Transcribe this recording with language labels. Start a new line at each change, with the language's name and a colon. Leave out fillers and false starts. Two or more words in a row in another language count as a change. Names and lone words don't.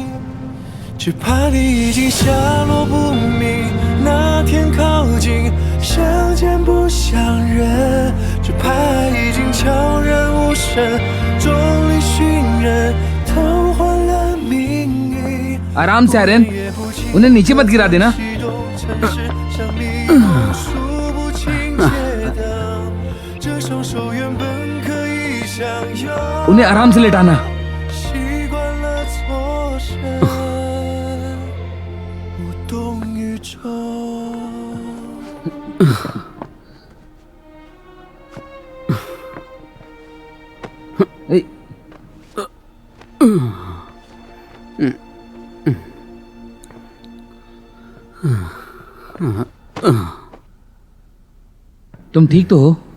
Chinese: 只怕你已经下落不明，那天靠近，相见不相认。只怕爱已经悄然无声，众里寻人，偷换了命运。
Hindi: आराम से आर्यन, उन्हें नीचे मत गिरा देना। उन्हें आराम से लेटाना। ए, तुम ठीक तो हो?